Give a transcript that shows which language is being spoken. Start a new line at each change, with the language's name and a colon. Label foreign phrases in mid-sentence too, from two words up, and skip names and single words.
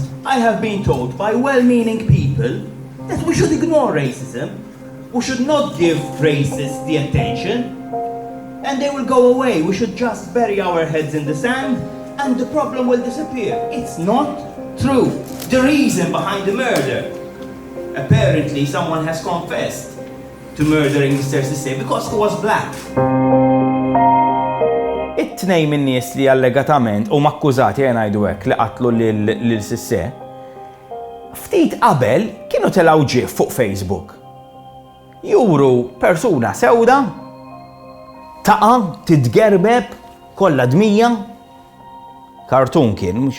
English: I have been told by well-meaning people that we should ignore racism, we should not give racists the attention, and they will go away. We should just bury our heads in the sand and the problem will disappear. It's not true. The reason behind the murder, apparently someone has confessed to murdering Mr. Cisse because he was black.
Maltese: It-tnejn min-nies li allegatament u makkużati ngħidu hekk li qatlu lil Cisse, ftit qabel kienu telgħu ġie fuq Facebook. Juru persuna sewda taqa' titgerbeb kollha dmija, kartun kien mhux.